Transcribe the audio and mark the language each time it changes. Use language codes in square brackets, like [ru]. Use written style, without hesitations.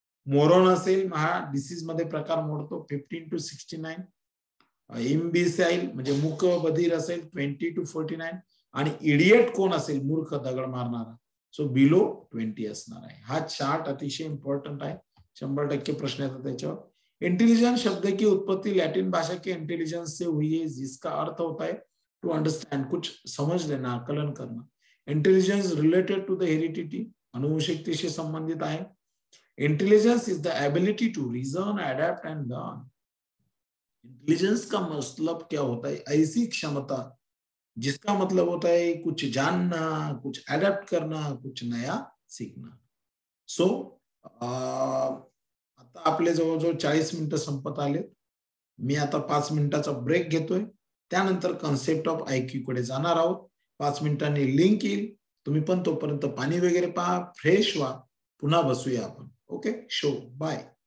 [mr] Moron असेल हा disease मध्ये प्रकार मोडतो 15 to 69. इम्बिसाइल म्हणजे मूक बधीर असेल 20 to 49. आणि इडियट कोण असेल? मूर्ख दगड मारणारा, सो बिलो 20 असणार आहे. हा चार्ट अतिशय इम्पॉर्टंट आहे, 100% प्रश्न येतात त्याच्यावर. [hi] इंटेलिजेंस शब्द की उत्पत्ति लैटिन भाषा के इंटेलिजेंस से हुई है, जिसका अर्थ होता है [en] to understand, [hi] कुछ समझ लेना, आकलन करना. [en] intelligence related to the heredity, [mr] अनुवंशिकतेशी संबंधित आहे. [en] Intelligence is the ability to reason, adapt and learn. [hi] Intelligence का मतलब क्या होता है? ऐसी क्षमता जिसका मतलब होता है कुछ जानना, कुछ अडॅप्ट करना, कुछ नया सीखना. [mr] सो आता आपले जवळजवळ 40 मिनिटं संपत आले. मी आता 5 मिनिटाचा ब्रेक घेतोय. त्यानंतर कन्सेप्ट ऑफ IQ कडे जाणार आहोत. 5 मिनिटांनी लिंक येईल. तुम्ही पण तोपर्यंत पाणी वगैरे पहा, फ्रेश व्हा. पुन्हा बसूया आपण. Okay, show by.